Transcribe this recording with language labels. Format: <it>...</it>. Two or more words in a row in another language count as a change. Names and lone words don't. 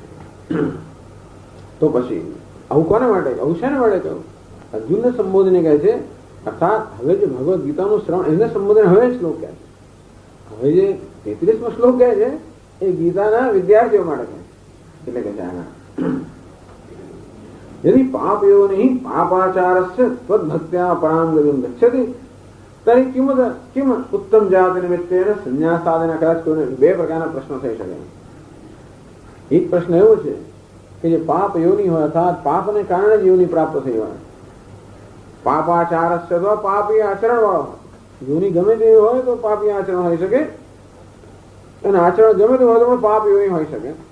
<gu>તો પછી આવું કોને માટે, આવું શેના માટે કહ્યું? અર્જુનને સંબોધીને કહે છે. અર્થાત હવે જે ભગવદ્ ગીતાનું શ્રવણ એને સંબોધન હવે શ્લોક કહે છે. હવે જે 33મો શ્લોક કહે છે એ ગીતાના વિદ્યાર્થીઓ માટે કહે છે. એટલે કે</gu> <sa>यदि पापयो नहीं पापाचारस्य त्वद्भक्त्या परां गतिं गच्छति तर्हि किम उत्तम जाति निमित्तेन संन्यासादिना.</sa> <gu>कदाच કોઈને બે પ્રકારના પ્રશ્નો થઈ શકે. એક પ્રશ્ન એવો છે કે જે પાપ યોની હોય અર્થાત પાપને કારણે જ યોની પ્રાપ્ત થઈ હોય. પાપાચારસ્ય તો પાપી આચરણ વાળો યોની ગમે તેવી હોય તો પાપી આચરણ હોઈ શકે, અને આચરણ ગમે તેવું હોય તો પણ પાપ યોની હોઈ શકે.</gu>